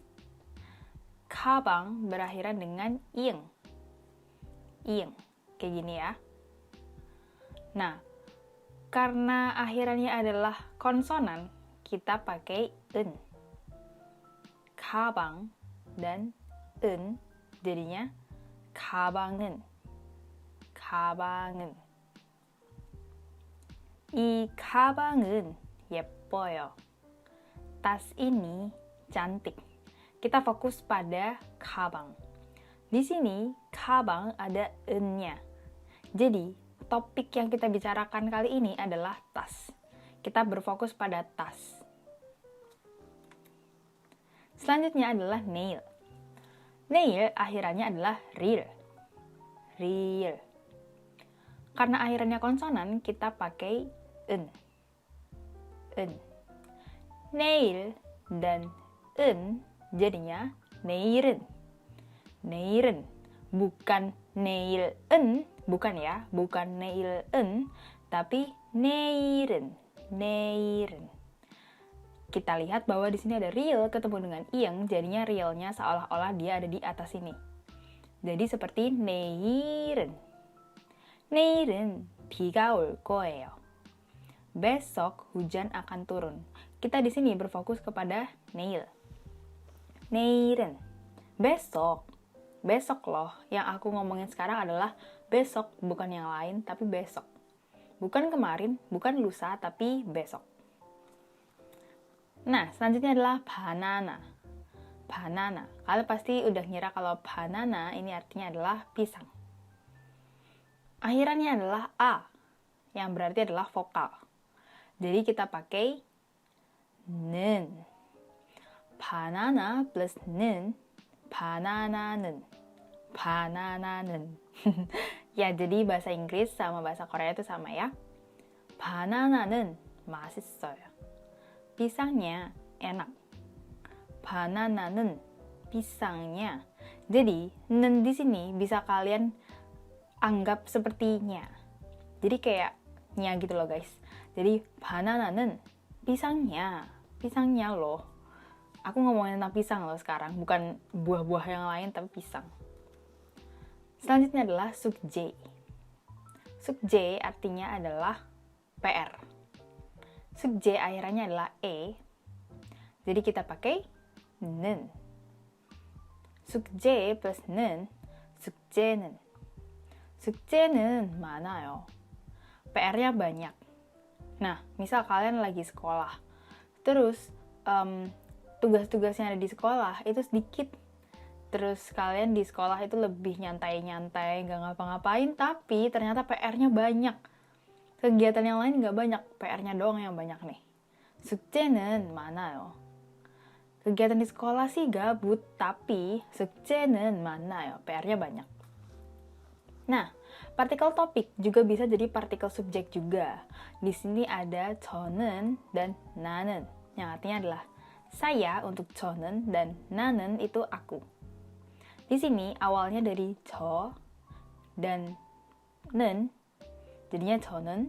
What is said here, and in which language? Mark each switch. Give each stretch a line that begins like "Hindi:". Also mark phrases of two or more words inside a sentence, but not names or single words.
Indonesian: Kabang berakhiran dengan ing. Ing. Kayak gini ya. Nah, karena akhirannya adalah konsonan, kita pakai en. Kabang dan en jadinya 가방은.
Korean: 가방은. 이 가방은 예뻐요.
Indonesian: Tas ini cantik. Kita fokus pada kabang. Di sini kabang ada en-nya. Jadi, topik yang kita bicarakan kali ini adalah tas. Kita berfokus pada tas. Selanjutnya adalah nail. Nail akhirannya adalah 릴.
Korean: 릴.
Indonesian: Karena akhirannya konsonan, kita pakai en. En. Nail dan en jadinya neil은.
Korean: neil은.
Indonesian: Bukan neil은, bukan ya, bukan neil은, tapi neil은.
Korean: neil은.
Indonesian: Kita lihat bahwa di sini ada real ketemu dengan ing, jadinya realnya seolah-olah dia ada di atas sini. Jadi seperti
Korean: neil은. 내일은 비가 올 거예요.
Indonesian: Besok hujan akan turun. Kita di sini berfokus kepada neil.
Korean: 내일은. Besok.
Indonesian: Besok loh. Yang aku ngomongin sekarang adalah besok, bukan yang lain, tapi besok. Bukan kemarin, bukan lusa, tapi besok. Nah, selanjutnya adalah banana. Banana. Kalian pasti udah ngira kalau banana ini artinya adalah pisang. Akhirannya adalah a, yang berarti adalah vokal. Jadi kita pakai 는.
Korean: Banana plus 는, banana는. banana는.
Indonesian: Ya, jadi bahasa Inggris sama bahasa Korea itu sama ya.
Korean: banana는 맛있어요.
Indonesian: Pisangnya enak. banana는 pisangnya. Jadi, 는 di sini bisa kalian anggap sepertinya. Jadi kayak nya gitu loh guys. Jadi banana는 pisangnya. Pisangnya loh. Aku ngomongin tentang pisang loh sekarang, bukan buah-buah yang lain tapi pisang. Selanjutnya adalah 숙제. 숙제 artinya adalah PR. 숙제 akhirannya adalah e. Jadi kita pakai 는.
Korean: 숙제 plus 는, 숙제는. 숙제는 많아요.
Indonesian: PR-nya banyak. Nah, misal kalian lagi sekolah, terus tugas-tugas yang ada di sekolah itu sedikit. Terus kalian di sekolah itu lebih nyantai-nyantai, gak ngapa-ngapain, tapi ternyata PR-nya banyak. Kegiatan yang lain gak banyak, PR-nya doang yang banyak nih.
Korean: 숙제는 많아요.
Indonesian: Kegiatan di sekolah sih gabut, tapi
Korean: 숙제는 많아요.
Indonesian: PR-nya banyak. Nah, partikel topik juga bisa jadi partikel subjek juga. Di sini ada 저는 dan 나는, yang artinya adalah saya untuk 저는 dan 나는 itu aku. Di sini awalnya dari 저 dan 는, jadinya 저는.